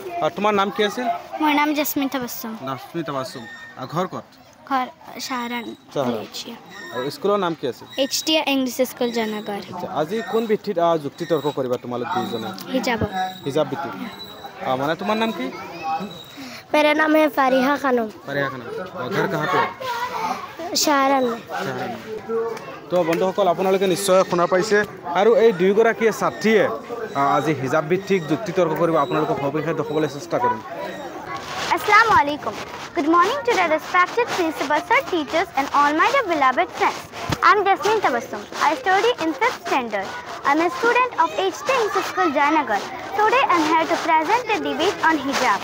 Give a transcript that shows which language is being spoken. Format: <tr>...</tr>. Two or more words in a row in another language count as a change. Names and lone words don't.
<as>তোমাৰ নাম কি আছিল? মোৰ নাম জেছমিন তাবাছুম। নাজমিন তাবাছুম। ঘৰ ক'ত? ঘৰ শাহৰান। আৰু স্কুলৰ নাম কি আছিল? HTI ইংলিছ স্কুল জয়নগৰ। আজি কোন ভিত্তিত যুক্তি তৰ্ক কৰিবা তোমালোক দুইজনে? হিজাব ভিত্তিক। মানে তোমাৰ নাম কি?</as> <hi>मेरा नाम है फारिहा खानम। फारिहा खानम। घर कहाँ पे? शाहरान।</hi> <as>তো বন্ধুসকল আপোনালোকে নিশ্চয় শুনা পাইছে আৰু এই দুয়োগৰাকীয়ে ছাত্ৰীয়ে আজি হিজাব ভিত্তিক যুক্তি তৰ্ক কৰিব। আপোনালোকক সবিশেষ দেখুৱাবলৈ চেষ্টা কৰিম।</as> <ar>السلام عليكم.</ar> <en>Good morning to the respected principal, sir, teachers and all my dear beloved friends. I'm Jasmine Tabassum. I study in 5th standard. I'm a student of HTI English School Jayanagar. Today I'm here to present a debate on hijab.</en>